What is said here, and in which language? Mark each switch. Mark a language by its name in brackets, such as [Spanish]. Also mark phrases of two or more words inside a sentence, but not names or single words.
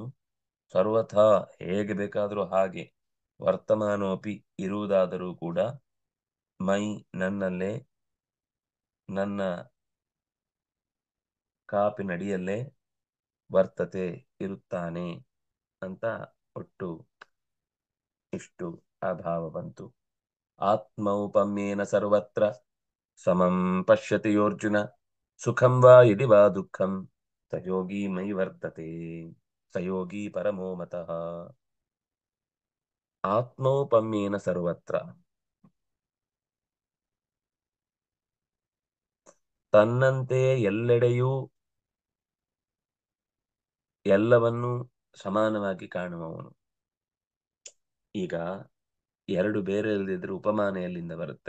[Kannada] ಸರ್ವಥಾ ಹೇಗೆ ಬೇಕಾದರೂ ಹಾಗೆ ವರ್ತಮಾನೋಪಿ ಇರುವುದಾದರೂ ಕೂಡ ಮೈ ನನ್ನಲ್ಲೇ ನನ್ನ ಕಾಪಿನಡಿಯಲ್ಲೇ ವರ್ತತೆ ಇರುತ್ತಾನೆ ಅಂತ ಒಟ್ಟು ಇಷ್ಟು ಆ ಭಾವ ಬಂತು. [Sanskrit] ಆತ್ಮೌಪಮ್ಯೇನ ಸರ್ವತ್ರ ಸಮಂ ಪಶ್ಯತಿ ಯೋರ್ಜುನ ಸುಖಂ ವಾ ಯದಿ ವಾ ದುಃಖಂ ಸಯೋಗಿ ಮೈ ವರ್ತತೆ ಸಯೋಗಿ ಪರಮೋ ಮತಃ. ಆತ್ಮೌಪಮ್ಯೇನ ಸರ್ವತ್ರ, [Kannada] ತನ್ನಂತೆ ಎಲ್ಲೆಡೆಯೂ ಎಲ್ಲವನ್ನೂ ಸಮಾನವಾಗಿ ಕಾಣುವವನು. ಈಗ ಎರಡು ಬೇರೆ ಇಲ್ಲದಿದ್ರೆ ಉಪಮಾನ ಎಲ್ಲಿಂದ ಬರುತ್ತೆ?